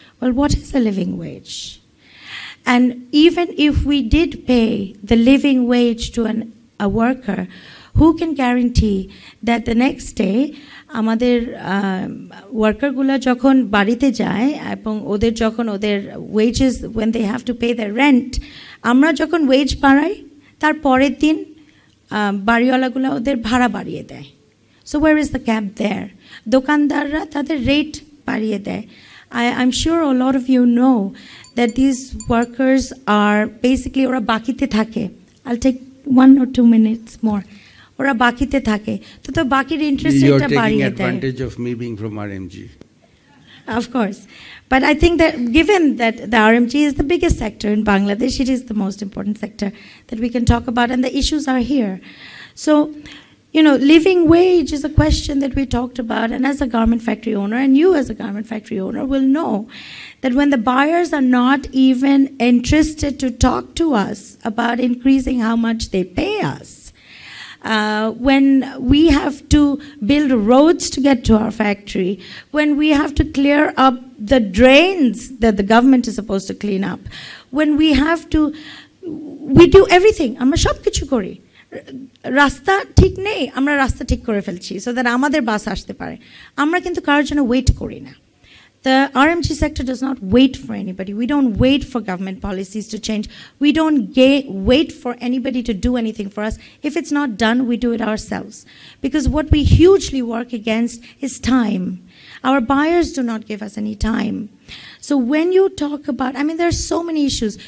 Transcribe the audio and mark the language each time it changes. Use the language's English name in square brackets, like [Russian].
[English] Well, what is a living wage? And even if we did pay the living wage to a worker, who can guarantee that the next day [Bangla] আমাদের ওয়ার্কারগুলো যখন বাড়িতে যায় এবং ওদের যখন ওদের wages [English] when they have to pay their rent, [Bangla] আমরা যখন ওয়েজ বাড়াই তার পরের দিন বাড়িওয়ালাগুলো ওদের ভাড়া বাড়িয়ে দেয়. [English] So where is the gap there? [Bangla] দোকানদাররা তাদের রেট বাড়িয়ে দেয়. [English] I'm sure a lot of you know that these workers are basically [Bangla] ওরা বাকিতে থাকে. [English] I'll take 1 or 2 minutes more. [Bangla] ওরা বাকিতে থাকে তো তো বাকির ইন্টারেস্ট রেটটা বাড়িয়ে দেয়. [English] You're taking advantage of me being from RMG. Of course. But I think that given that the RMG is the biggest sector in Bangladesh, it is the most important sector that we can talk about, and the issues are here. So, you know, living wage is a question that we talked about, and as a garment factory owner, and you as a garment factory owner will know that when the buyers are not even interested to talk to us about increasing how much they pay us, when we have to build roads to get to our factory, when we have to clear up the drains that the government is supposed to clean up, when we have to, we do everything. [Bangla] আমরা সব কিছু করি। রাস্তা ঠিক নেই, আমরা রাস্তা ঠিক করে ফেলছি [English] so that [Bangla] আমাদের বাস আসতে পারে। আমরা কিন্তু কারোর জন্য ওয়েট করি না। [English] The RMG sector does not wait for anybody. We don't wait for government policies to change. We don't wait for anybody to do anything for us. If it's not done, we do it ourselves. Because what we hugely work against is time. Our buyers do not give us any time. So when you talk about, I mean, there are so many issues.